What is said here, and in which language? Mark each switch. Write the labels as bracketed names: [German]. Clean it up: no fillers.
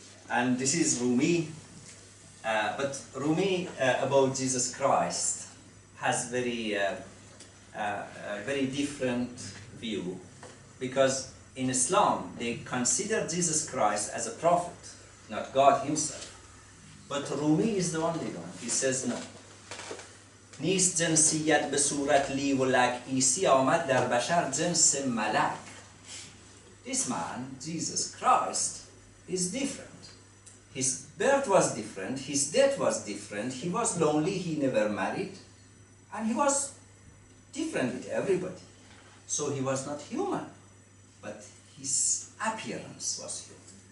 [English] And this is Rumi, but Rumi about Jesus Christ has very different view, because in Islam they consider Jesus Christ as a prophet, not God himself. But Rumi is the only one. He says no. [Persian] نیست جنسیت به صورت لی و لک عیسی آمد در بشر جنس ملک. [English] This man, Jesus Christ, is different. His birth was different, his death was different, he was lonely, he never married, and he was different with everybody. So he was not human, but his appearance was human.